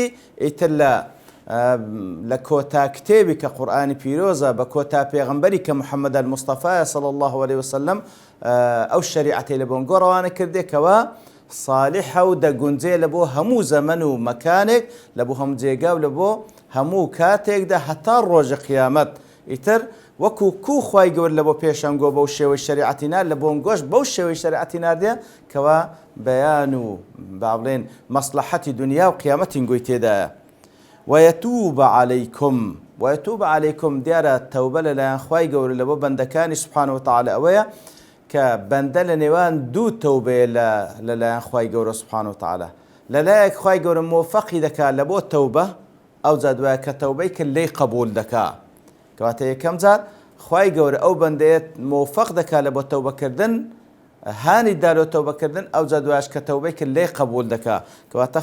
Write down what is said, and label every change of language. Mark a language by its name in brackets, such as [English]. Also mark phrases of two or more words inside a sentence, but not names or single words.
[Central Kurdish] ئیتر لە کۆتا کتێبی کە قورئانی پیرۆزە بە کۆتا پێغەمبەری کە محەممەد المستەفایە [Arabic] صلی الله عليه وسلم [Central Kurdish] ئەو شەریعەتەی لە بۆنگۆ ڕەوانە کردێکەوە صالحە و دەگونجێ لە بۆ هەموو زەمن و مەکانێک لە بۆ هەموو جێگا و لە بۆ هەموو کاتێکدا هەتا ڕۆژە قیامەت. ئیتر وەکو کوو خوای گەورە لە بۆ پێشەنگۆ بەو شێوەی شەریعەتی نار لە بۆنگۆش بەو شێوەی شەریعەتی ناردێ کەوا بەیان و با بڵێن مەسلەحەتی دنیا و قیامەتی گۆی تێدایە. [Arabic] ويتوب عليكم ويتوب عليكم [Central Kurdish] دیارە تەوبە لەلایەن خوای گەورە لە بۆ بەندەکانی [Arabic] سوبحانەهو وتعالا [Central Kurdish] ئەوەیە کە بەندە لە نێوان دوو تەوبەیە لەلایەن خوای گەورە [Arabic] سوبحانەهو وتعالا. [Central Kurdish] لەلایەک خوای گەورە مۆفەقی دەکات لە بۆ تەوبە ئەو جا دوایە کە تەوبەی کرد لێی قبول دەکا کەواتە یەکەم جار خوای گەورە ئەو بەندەیەت موفق دەکات لە بۆ تەوبەکردن هانی دا لۆ تەوبەکردن ئەو جا دوایش کە تەوبەی کرد لێ قبول دەکات کەواتە